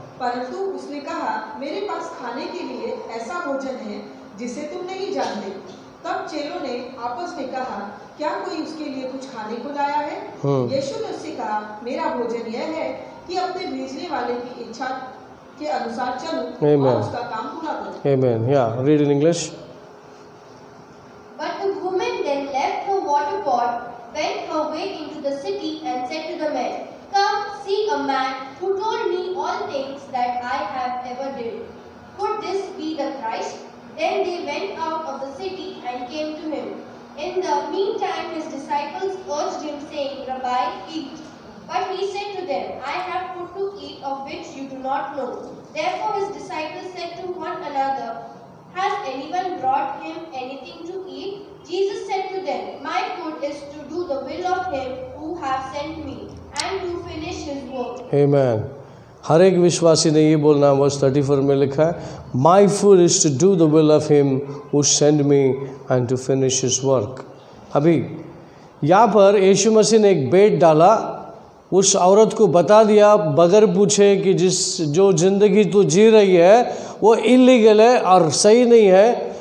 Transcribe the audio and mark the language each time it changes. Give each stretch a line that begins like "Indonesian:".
Hindi: परंतु उसने कहा, मेरे पास खाने के लिए ऐसा भोजन है जिसे तुम नहीं जानते। तब चेलों ने आपस में कहा, क्या कोई उसके लिए कुछ खाने को लाया है? यीशु ने उससे कहा, मेरा भोजन यह है कि अपने भेजने वाले की इच्छा के अनुसार चलूं और उसका काम पूरा करूं।
English: Amen. Yeah, read in English. But the woman then left her water pot, went her way into the city, and said to the men, Come, see a man who told me all things that I have ever did. Could this be the Christ? Then they went out of the city and came to him. In the meantime his disciples urged him, saying, Rabbi, eat. But he said to them, I have food to eat of which you do not know. Therefore his disciples said to one another, Has anyone brought him anything to eat? Jesus said to them, My food is to do the will of him who has sent me, and to finish his work. Amen.
Hindi: हर एक विश्वासी ने ये बोलना, verse 34 में लिखा है,
English: My food is to do the will of him who send me and to finish his work.
Hindi: अभी यहाँ पर यीशु मसीह ने एक बेट डाला, उस औरत को बता दिया बगैर पूछे कि जो ज़िंदगी तू जी रही है वो इलीगल है और सही नहीं है।